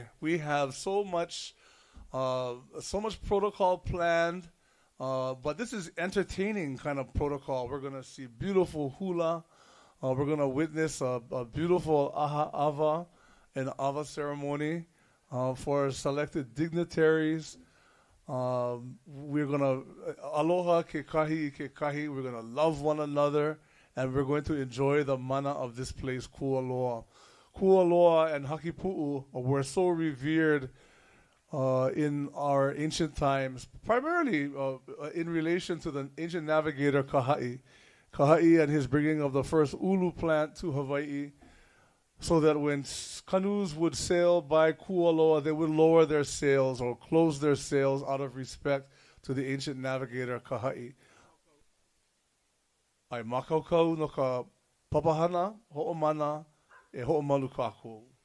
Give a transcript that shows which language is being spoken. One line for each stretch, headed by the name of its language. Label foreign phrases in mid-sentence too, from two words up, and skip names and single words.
English: We have so much protocol planned, but this is entertaining kind of protocol. We're going to see beautiful hula. We're going to witness a beautiful ava and ava ceremony for selected dignitaries. We're going to
Hawaiian: aloha ke kahi.
English: We're going to love one another, and we're going to enjoy the mana of this place, Kualoa. Kualoa and Hakipu were so revered in our ancient times, primarily in relation to the ancient navigator Kaha'i and his bringing of the first ulu plant to Hawaii, so that when canoes would sail by Kualoa, they would lower their sails or close their sails out of respect to the ancient navigator Kaha'i.
Hawaiian: Ai makaukau no ka papahana, ho'omana, e ho'omalu kākou.